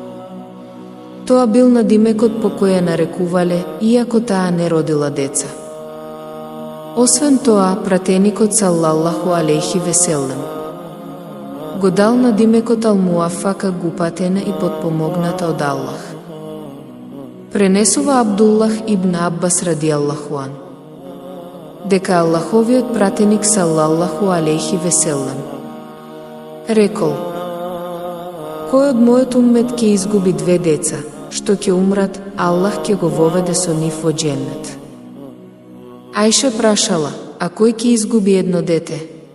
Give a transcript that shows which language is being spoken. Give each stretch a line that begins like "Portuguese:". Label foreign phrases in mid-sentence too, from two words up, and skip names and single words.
Macedonian: Тоа бил надимекот по кој ја нарекувале, иако таа не родила деца. Освен тоа, пратеникот
Arabic: صلى الله عليه وسلم
Macedonian: го дал надимекот ал-Муафака, гупатена и подпомогната од Аллах. Пренесува Абдуллах ибн Аббас
Arabic: رضي الله عن
Macedonian: дека Аллаховиот пратеник
Arabic: صلى الله عليه وسلم
Macedonian: рекол: Кој од мојот уммет ќе изгуби две деца, што ќе умрат, Аллах ќе го воведе со нив во џеннет. Ајша прашала: А кој ќе изгуби едно дете?